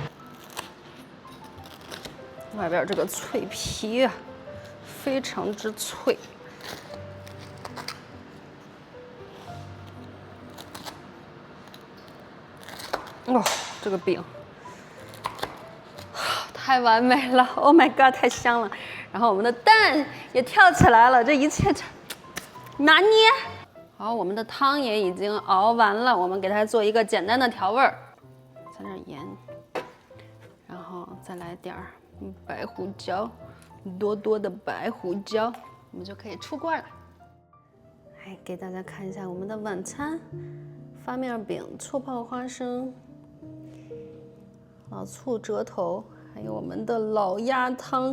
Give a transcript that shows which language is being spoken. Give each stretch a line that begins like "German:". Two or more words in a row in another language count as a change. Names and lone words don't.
Chinese: 外邊這個脆皮啊，非常之脆。哦，這個餅太完美了 ！
English: Oh my god，
Chinese: 太香了。然後我們的蛋也跳起來了，這一切这拿捏。好，我們的湯也已經熬完了，我們給它做一個簡單的調味兒，加點鹽，然後再來點兒。白胡椒，多多的白胡椒，我們就可以出鍋了。來給大家看一下我們的晚餐：发面餅、醋泡花生、老醋折頭，還有我們的老鴨湯。